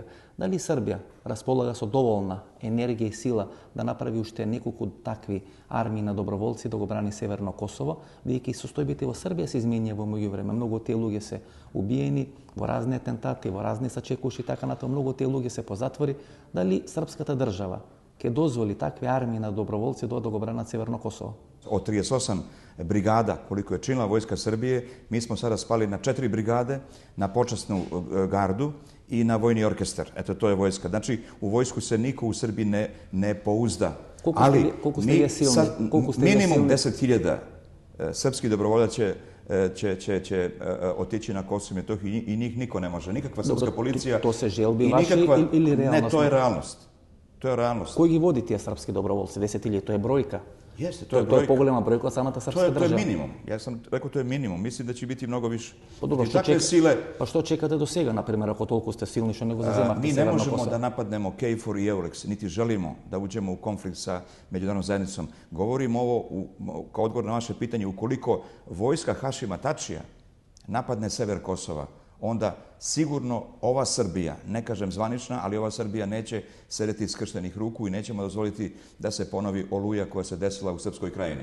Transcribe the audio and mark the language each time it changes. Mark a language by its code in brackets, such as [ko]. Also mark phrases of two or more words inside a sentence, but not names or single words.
[mk] Дали Србија располага со доволна енергија и сила да направи уште неколку такви армии на доброволци да го брани Северно Косово, бидејќи состојбите во Србија се изменија во меѓувреме. Многу од тие луѓе се убиени во разни атентати, во разни сачекуши и така натаму. Многу од тие луѓе се позатвори. Дали српската држава ќе дозволи такви армии на доброволци да го бранат Северно Косово? [sr] Od 38 brigada, koliko je činila Vojska Srbije, mi smo sada spali na 4 brigade, na počasnu gardu i na vojni orkestar. Eto, to je vojska. Znači, u vojsku se niko u Srbiji ne pouzda. Koliko ste vi silni? Minimum 10.000 srpskih dobrovoljaca će otići na Kosovo i Metohiju i njih niko ne može. Nikakva srpska policija... [mk] То се желби ваши или реалност? [sr] Ne, to je realnost. To je realnost. [mk] Кој ги води тие српски доброволци? 10.000, тоа е бројка. [sr] Jeste, to je brojka. [mk] Тоа е поголема бројка од самата српска држава. [sr] To je minimum. Ja sam rekao to je minimum. Mislim da će biti mnogo više. [mk] Па што чекате до сега, на примјер, ако толико сте силни што него заземате [sr] Mi ne Severno možemo Kosovo? da napadnemo KFOR i EULEX, niti želimo da uđemo u konflikt sa međunarodnom zajednicom. Govorim ovo kao odgovor na vaše pitanje. Ukoliko vojska Hašima Tačija napadne sever Kosova, onda sigurno ova Srbija, ne kažem zvanična, ali ova Srbija neće sedeti skrštenih ruku i nećemo dozvoliti da se ponovi oluja koja se desila u Srpskoj krajini.